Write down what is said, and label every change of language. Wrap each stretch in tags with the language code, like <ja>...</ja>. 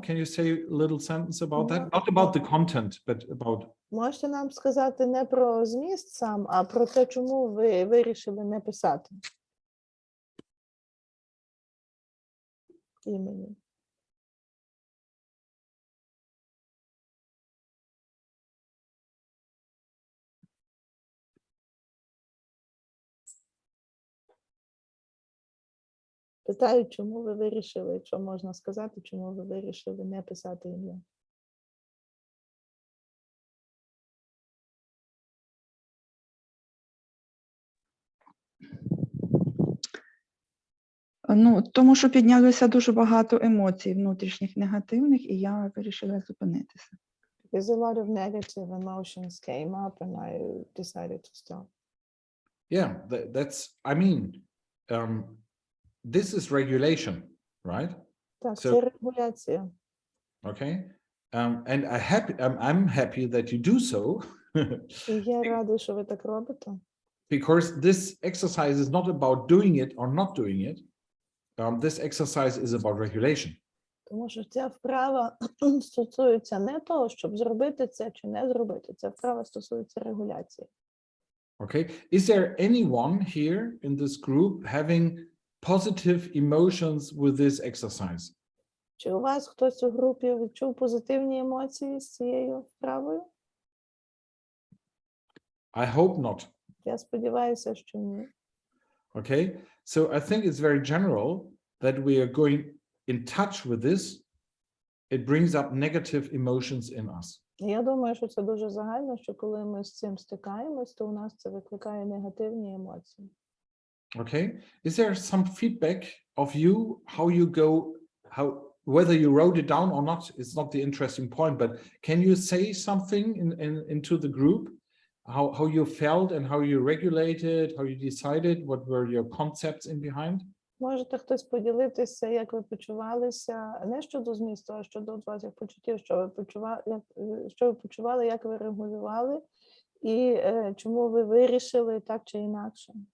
<en>Can you say a little sentence about that? Not about the content, but about.</en> <uk>Можете нам сказати не про зміст сам, а про те, чому ви вирішили не писати імені. Питаю, чому ви вирішили, якщо можна сказати, чому ви вирішили не писати ім'я. Ну, тому що піднялося дуже багато емоцій внутрішніх негативних, і я вирішила зупинитися.</uk> <en>Because a lot of negative emotions came up and I decided to stop. Yeah, that's, I mean, this is regulation, right?</en> <uk>Так,</uk> <en>So-</en> <uk>це регуляція.</uk> <en>Okay. And I'm happy that you do so.</en> <uk>І я радий, що ви так робите.</uk> <en>Because this exercise is not about doing it or not doing it. This exercise is about regulation.</en> <uk>Тому що ця вправа стосується не того, щоб зробити це чи не зробити. Ця вправа стосується регуляції.</uk> <en>Okay. Is there anyone here in this group having positive emotions with this exercise?</en> <uk>Чи у вас хтось у групі відчув позитивні емоції з цією вправою?</uk> <en>I hope not.</en> <uk>Я сподіваюся, що ні.</uk> <en>Okay. So I think it's very general that we are going in touch with this. It brings up negative emotions in us.</en> <uk>Я думаю, що це дуже загально, що коли ми з цим стикаємось, то у нас це викликає негативні емоції.</uk> <en>Okay. Is there some feedback of you, how you go, whether you wrote it down or not, it's not the interesting point, but can you say something into the group, how you felt and how you regulated, how you decided, what were your concepts in behind?</en> <uk>Можете хтось поділитися, як ви почувалися, не щодо змісту, а щодо ваших почуттів, що ви почували, як ви регулювали, і чому ви вирішили так чи інакше?</uk>